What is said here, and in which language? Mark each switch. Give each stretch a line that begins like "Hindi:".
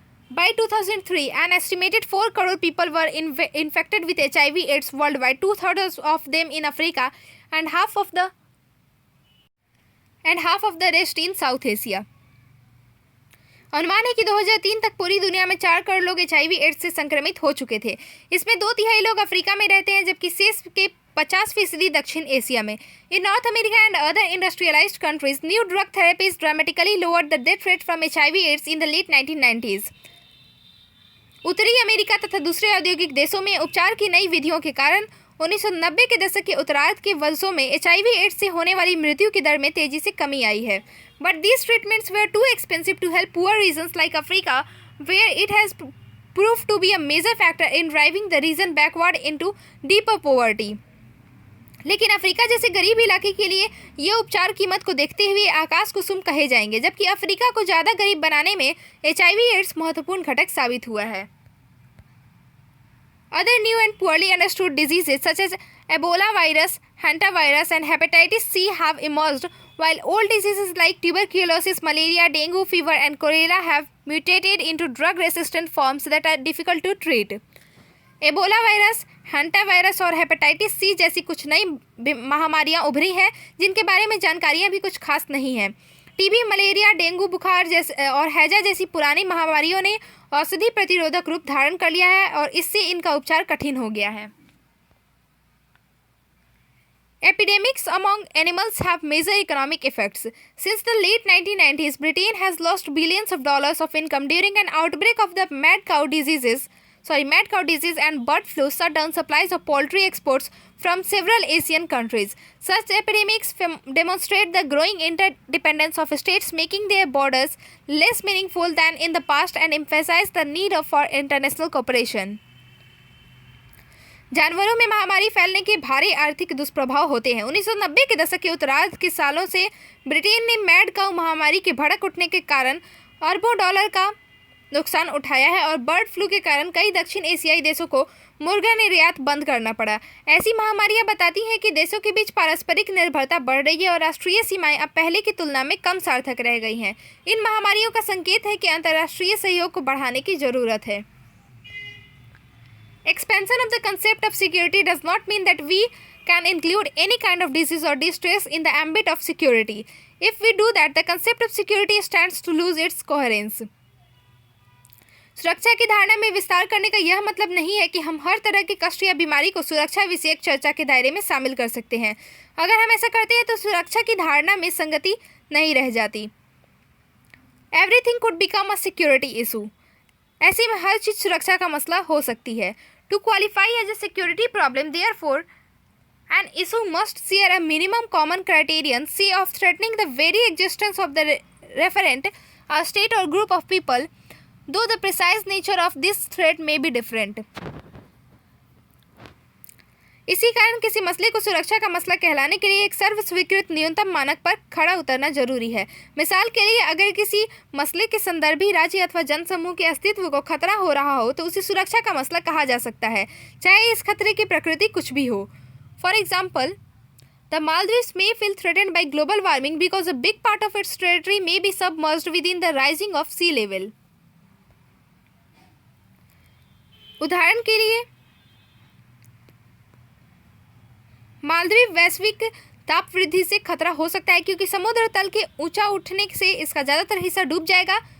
English: By 2003, an estimated 4 crore people were infected with HIV/AIDS worldwide, 2/3 of them in Africa, and half of the rest in South Asia.
Hindi: अनुमान है कि 2003 तक पूरी दुनिया में 4 करोड़ लोग HIV/AIDS से संक्रमित हो चुके थे। इसमें 2/3 लोग अफ्रीका में रहते हैं, जबकि शेष के 50% दक्षिण एशिया में।
English: In North America and other industrialized countries, new drug therapies dramatically lowered the death rate from HIV/AIDS in the late 1990s.
Hindi: उत्तरी अमेरिका तथा दूसरे औद्योगिक देशों में उपचार की नई विधियों के कारण 1990 के दशक के उत्तरार्ध के वर्षों में HIV एड्स से होने वाली मृत्यु की दर में तेजी से कमी आई है।
English: But these treatments were too expensive to help poor regions like Africa, where it has proved to be a major factor in driving the region backward into deeper poverty।
Hindi: लेकिन अफ्रीका जैसे गरीब इलाके के लिए ये उपचार कीमत को देखते हुए आकाश कुसुम कहे जाएंगे, जबकि अफ्रीका को ज़्यादा गरीब बनाने में HIV एड्स महत्वपूर्ण घटक साबित हुआ है।
English: Other new and poorly understood diseases such as Ebola virus, hantavirus, and hepatitis C have emerged, while old diseases like tuberculosis, malaria, dengue fever, and cholera have mutated into drug-resistant forms that are difficult to treat।
Hindi: Ebola virus, हैंटावायरस और hepatitis C जैसी कुछ नई महामारियां उभरी हैं जिनके बारे में जानकारियां भी कुछ खास नहीं हैं। टीबी, मलेरिया, डेंगू बुखार जैसे और हैजा जैसी पुरानी महामारियों ने औषधि प्रतिरोधक रूप धारण कर लिया है और इससे इनका उपचार कठिन हो गया है।
English: Epidemics among animals have major economic effects. Since the late 1990s, Britain has lost billions of dollars of income during an outbreak of the mad cow disease and bird flu shut down supplies of poultry exports from several Asian countries. Such epidemics demonstrate the growing interdependence of states, making their borders less meaningful than in the past and emphasize the need for international cooperation।
Hindi: जानवरों में महामारी फैलने के भारी आर्थिक दुष्प्रभाव होते हैं। 1990 के दशक के उत्तरार्ध के सालों से ब्रिटेन ने मैड काऊ महामारी के भड़क उठने के कारण अरबों डॉलर का नुकसान उठाया है और बर्ड फ्लू के कारण कई दक्षिण एशियाई देशों को मुर्गा निर्यात बंद करना पड़ा। ऐसी महामारियां बताती हैं कि देशों के बीच पारस्परिक निर्भरता बढ़ रही है और राष्ट्रीय सीमाएं अब पहले की तुलना में कम सार्थक रह गई हैं। इन महामारियों का संकेत है कि अंतर्राष्ट्रीय सहयोग को बढ़ाने की जरूरत है।
English: Expansion of the concept of security does not mean that we can include any kind of disease or distress in the ambit of security. If we do that, the concept of security stands to lose its coherence।
Hindi: सुरक्षा की धारणा में विस्तार करने का यह मतलब नहीं है कि हम हर तरह के कष्ट या बीमारी को सुरक्षा विषयक चर्चा के दायरे में शामिल कर सकते हैं। अगर हम ऐसा करते हैं तो सुरक्षा की धारणा में संगति नहीं रह जाती।
English: Everything could become a security issue।
Hindi: ऐसे में हर चीज़ सुरक्षा का मसला हो सकती है।
English: To qualify as a security problem, therefore, an issue must share a minimum common criterion, say of threatening the very existence of the referent, a state or group of people, though the precise nature of this threat may be different।
Hindi: इसी कारण किसी मसले को सुरक्षा का मसला कहलाने के लिए एक सर्व स्वीकृत न्यूनतम मानक पर खड़ा उतरना जरूरी है। मिसाल के लिए, अगर किसी मसले के संदर्भी राज्य अथवा जनसमूह के अस्तित्व को खतरा हो रहा हो तो उसे सुरक्षा का मसला कहा जा सकता है, चाहे इस खतरे की प्रकृति कुछ भी हो।
English: For example, the Maldives may feel threatened by global warming because a big part of its territory may be submerged within the rising of sea level।
Hindi: उदाहरण के लिए, मालदीव वैश्विक ताप वृद्धि से खतरा हो सकता है क्योंकि समुद्र तल के ऊंचा उठने से इसका ज्यादातर हिस्सा डूब जाएगा।